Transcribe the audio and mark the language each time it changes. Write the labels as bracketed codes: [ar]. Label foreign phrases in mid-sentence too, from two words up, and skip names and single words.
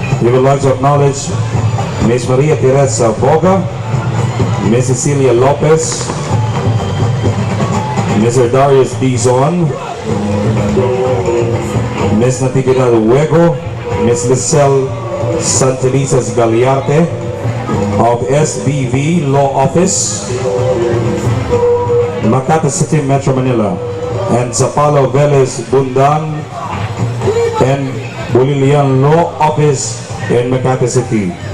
[en] We would like to acknowledge Ms. Maria Teresa Boga, Ms. Cecilia Lopez, Mr. Darius Dizon, Ms. Natividad Huego, Ms. Lisel Santelizas Galiarte of SBV Law Office, Makati City, Metro Manila, and Zapalo Velez Bundan and Bulilian Law Office in Makati City.